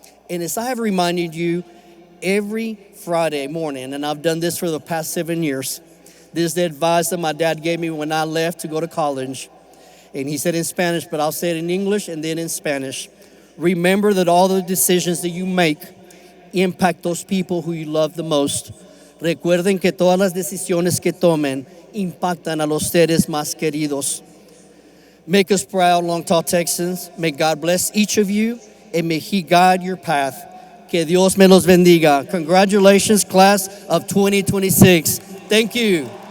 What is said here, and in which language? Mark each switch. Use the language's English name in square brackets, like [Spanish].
[English] And as I have reminded you every Friday morning, and I've done this for the past 7 years, this is the advice that my dad gave me when I left to go to college. And he said in Spanish, but I'll say it in English and then in Spanish. Remember that all the decisions that you make impact those people who you love the most. [Spanish] Recuerden que todas las decisiones que tomen impactan a los seres más queridos. [English] Make us proud, Long Tall Texans. May God bless each of you, and may He guide your path. [Spanish] Que Dios me los bendiga. [English] Congratulations, class of 2026. Thank you.